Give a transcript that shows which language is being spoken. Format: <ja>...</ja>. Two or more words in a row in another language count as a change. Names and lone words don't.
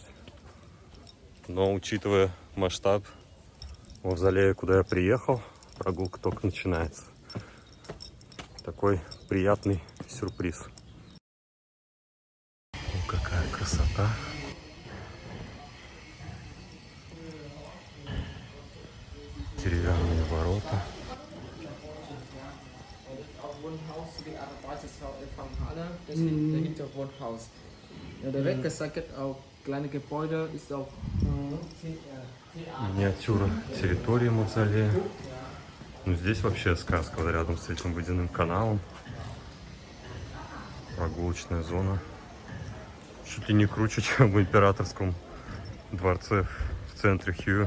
<ru>Но учитывая масштаб мавзолея, куда я приехал, прогулка только начинается. Такой приятный сюрприз. О, какая красота! Деревянные ворота.</ru> <de>Wohnhaus, die Arbeitershäuser von Halle, das ist dahinter Wohnhaus. Ja, der rechte Seite auch kleine Gebäude ist auch</de> <ru>Миниатюра территории мавзолея. Ну, здесь вообще сказка, вот рядом с этим водяным каналом. Прогулочная зона. Чуть ли не круче, чем в императорском дворце в центре Хью.</ru>